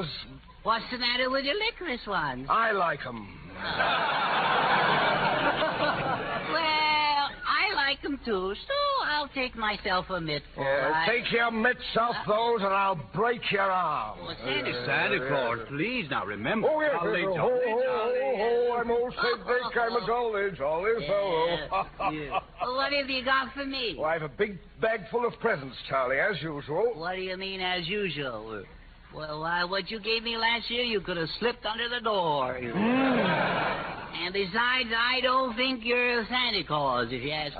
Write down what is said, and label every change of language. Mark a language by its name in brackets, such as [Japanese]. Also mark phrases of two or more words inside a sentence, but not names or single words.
[English] What's the matter with your licorice ones? I like them. Well, I like them, too, so I'll take myself a mittful. Take your mitts off those, and I'll break your arm. Well, Santa Claus, please, now remember. Oh, yes. Jolly, Ho, jolly, ho, jolly. ho, ho, I'm old St. Nick. I'm a jolly, jolly fellow. Well, what have you got for me? Well, I have a big bag full of presents, Charlie, as usual. What do you mean, as usual? Well, what you gave me last year, you could have slipped under the door. And besides, I don't think you're Santa Claus, if you ask me.